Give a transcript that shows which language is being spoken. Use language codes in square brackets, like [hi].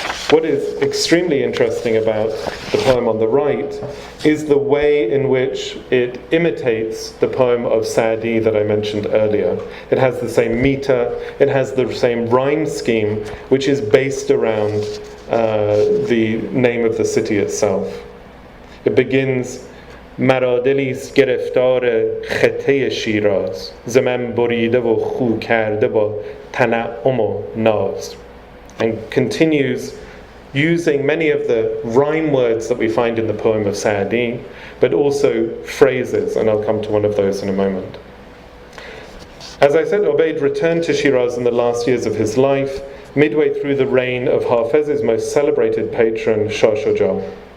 [en] What is extremely interesting about the poem on the right is the way in which it imitates the poem of Sa'di that I mentioned earlier. It has the same meter, it has the same rhyme scheme, which is based around the name of the city itself. [fa] It begins, مرا دلیست گرفتار خطه شیراز ز من بریده و خو کرده با تنعم و ناز. [en] and continues using many of the rhyme words that we find in the poem of Sa'di, but also phrases, and I'll come to one of those in a moment. As I said, Ubayd returned to Shiraz in the last years of his life, midway through the reign of Hafiz's most celebrated patron, Shah Shuja.